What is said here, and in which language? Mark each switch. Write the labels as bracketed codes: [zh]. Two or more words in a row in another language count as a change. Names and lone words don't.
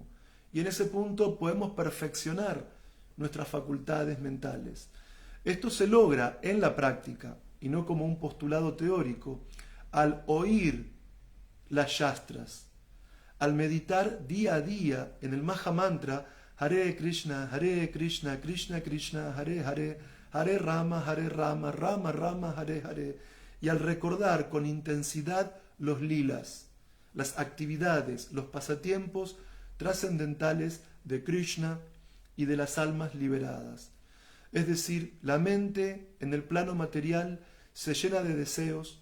[es] Y en ese punto podemos perfeccionar nuestras facultades mentales. Esto se logra en la práctica y no como un postulado teórico al oír las Shastras, al meditar día a día en el Maha Mantra [sa] हरे कृष्ण, कृष्ण कृष्ण, हरे हरे, हरे राम, राम राम, हरे हरे, [es] y al recordar con intensidad los lilas, las actividades, los pasatiempos trascendentales de Krishna y de las almas liberadas. Es decir, la mente en el plano material se llena de deseos.